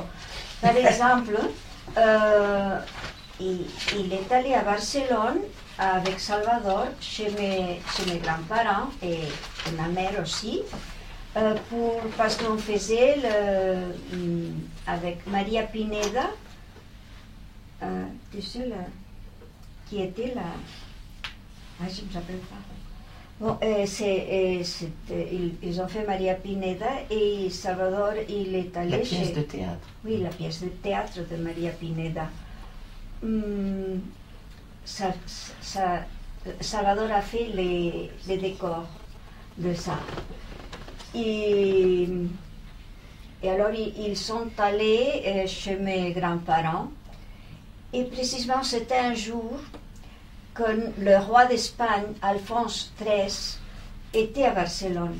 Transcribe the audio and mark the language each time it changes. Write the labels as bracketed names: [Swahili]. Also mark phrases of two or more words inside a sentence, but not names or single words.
[French] Par exemple, il est allé à Barcelone avec Salvador, chez mes grands-parents et ma mère aussi, parce qu'on faisait avec Maria Pineda, tu sais, qui était là. Ah, je ne me rappelle pas. Bon, ils ont fait Maria Pineda et Salvador, il est allé La pièce de théâtre. Oui, la pièce de théâtre de Maria Pineda. Salvador a fait les décors de ça. Et alors, ils sont allés chez mes grands-parents. Et précisément, c'était un jour que le roi d'Espagne, Alphonse XIII, était à Barcelone.